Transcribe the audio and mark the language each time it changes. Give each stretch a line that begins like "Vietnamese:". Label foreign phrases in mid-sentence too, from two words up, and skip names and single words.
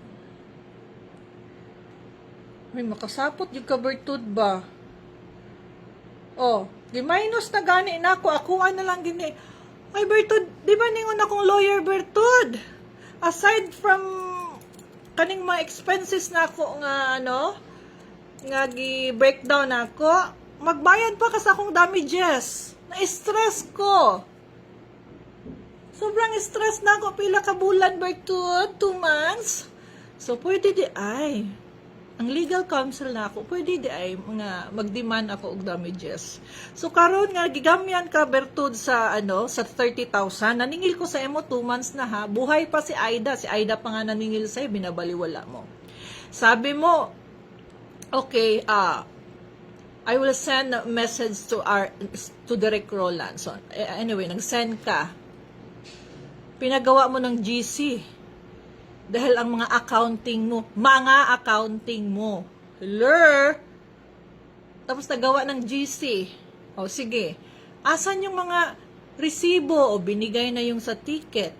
Cebuano: May makasapot yung ka-Bertud ba? O, gi-minus na gani na ako na lang gini. Ay Bertud, di ba ningon akong lawyer Bertud?
English: Aside from
Cebuano: kaning mga expenses na ako nga nga gi-breakdown ako, magbayad pa kasi akong damages. Na-stress ko.
Filipino: Sobrang stress na ako.
Cebuano: Pila ka bulan, Bertud?
English: 2 months?
Cebuano: So, pwede di ay. ang
English: legal counsel
Cebuano: na ako, pwede di ay nga mag-demand ako og damages. So karon nga gigamyan ka Bertud sa sa 30,000, naningil ko sa imo
English: 2 months
Cebuano: na ha.
Filipino: Buhay pa si Aida pa nga naningil sa'yo, binabaliwala mo. Sabi mo,
English: okay, I will send a message to Derek Roland. So anyway,
Filipino: nag-send ka. Pinagawa mo ng GC. Dahil ang mga accounting mo, hello, tapos nagawa ng GC. O sige, asan yung mga resibo o binigay na yung sa ticket?